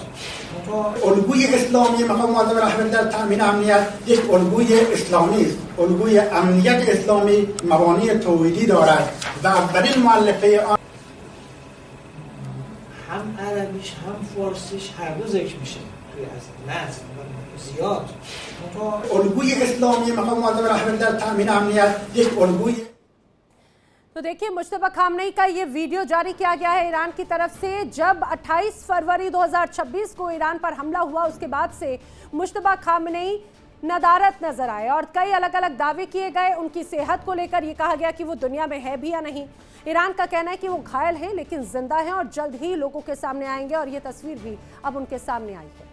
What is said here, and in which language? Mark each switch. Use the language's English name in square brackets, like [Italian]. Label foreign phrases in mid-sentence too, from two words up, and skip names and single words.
[Persian] الگوی اسلامی مقام معظم رهبری در تامین امنیت یک الگوی اسلامی است، الگوی امنیت اسلامی مبانی توحیدی دارد و اولین مؤلفه آن هم عربیش هم فارسیش هر دو ذکر میشه توی از متن و زیاد. الگوی اسلامی مقام معظم رهبری در تامین امنیت یک الگوی [Hindi] तो देखिए, मुश्तबा खामनेई का ये वीडियो जारी किया गया है ईरान की तरफ से। जब 28 फरवरी 2026 को ईरान पर हमला हुआ, उसके बाद से मुश्तबा खामनेई नदारत नजर आए और कई अलग अलग दावे किए गए। उनकी सेहत को लेकर ये कहा गया कि वो दुनिया में है भी या नहीं। ईरान का कहना है कि वो घायल है लेकिन जिंदा है और जल्द ही लोगों के सामने आएंगे और ये तस्वीर भी अब उनके सामने आई है।